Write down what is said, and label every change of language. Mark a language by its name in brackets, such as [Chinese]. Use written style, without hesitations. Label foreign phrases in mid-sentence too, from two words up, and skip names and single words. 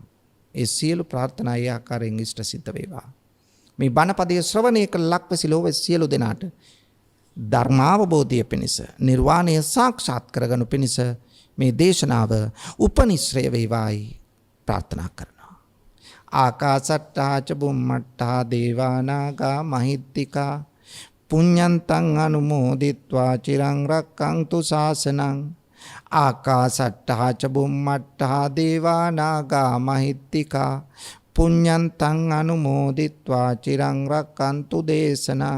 [Sinhala] ඒ සියලු ප්‍රාර්ථනා ඒ ආකාරයෙන් ඉෂ්ට සිද්ධ වේවා. මේ බණපදයේ ශ්‍රවණය කළ ලක්වැසි ලෝකෙ සියලු දෙනාට ධර්මාවබෝධය පිණිස නිර්වාණය සාක්ෂාත් කරගනු පිණිස මේ දේශනාව උපනිශ්‍රය වේවායි ප්‍රාර්ථනා කරනවා. [Pali] ආකාසට්ටා ච බුම්මට්ටා දේවානාගා මහිත්‍තිකා පුඤ්ඤන්තං අනුමෝදිත්වා චිරං රක්ඛන්තු ශාසනං. ආකාසට්ටා ච බුම්මට්ටා දේවානාගා මහිත්‍තිකා පුඤ්ඤන්තං අනුමෝදිත්වා චිරං රක්ඛන්තු දේශනං.